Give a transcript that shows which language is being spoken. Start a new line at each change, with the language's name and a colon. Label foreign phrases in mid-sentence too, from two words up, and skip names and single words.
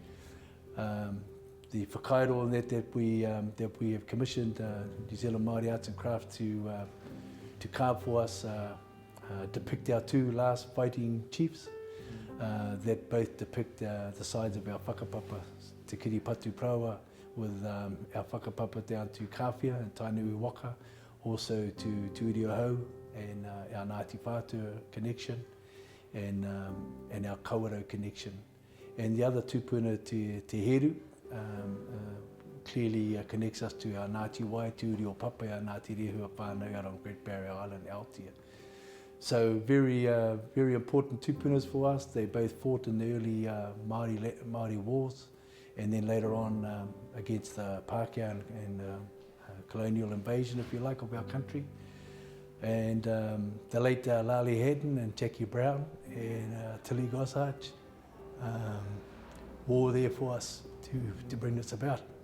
English: The whakairo that we have commissioned New Zealand Maori Arts and Crafts to carve for us depict our two last fighting chiefs that both depict the sides of our whakapapa, Te Kiri Patu Praua, with our whakapapa down to Kawhia and Tainui Waka, also to Iriohau and our Ngāti Whātua connection and our Kawerau connection. And the other tupuna, Te Heru, clearly connects us to our Ngāti Wai, Te Urio Papa, our Ngāti Rehua whānau out on Great Barrier Island, Aotea. So very important tupunas for us. They both fought in the early Māori wars, and then later on against the Pākehā and colonial invasion, if you like, of our country. And the late Lali Haddon and Jackie Brown and Tilly Gossage war there for us to bring this about.